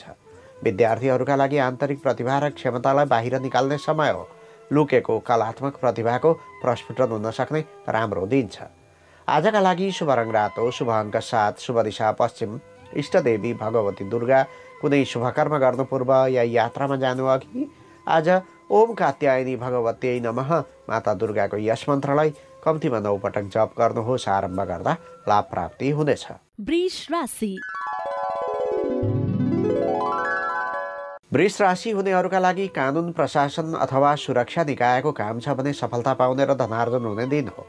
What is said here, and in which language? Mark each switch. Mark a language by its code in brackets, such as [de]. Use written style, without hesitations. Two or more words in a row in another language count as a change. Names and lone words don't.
[ne] विद्यार्थीहरूका लागि आन्तरिक प्रतिभा र क्षमतालाई बाहिर निकाल्ने समय हो। लुकेको कलात्मक प्रतिभाको प्रस्फुटन हुन सक्ने राम्रो दिन छ। आजका लागि शुभ रङ रातो, शुभ अङ्क 7, शुभ दिशा पश्चिम, इष्टदेवी भगवती दुर्गा। कुनै शुभकर्म गर्नु पूर्व या यात्रामा जानु अघि आज [sa] ओम कात्यायनी भगवत्यै नमः [ne] माता दुर्गाको यस मन्त्रलाई कम्तीमा 9 पटक जप गर्नुहोस्। आरम्भ गर्दा लाभ प्राप्ति हुनेछ। वृष राशि वृष राशि हुनेहरूका लागि कानुन प्रशासन अथवा सुरक्षा निकायको काम छ भने सफलता पाउने र धनार्जन हुने दिन हो।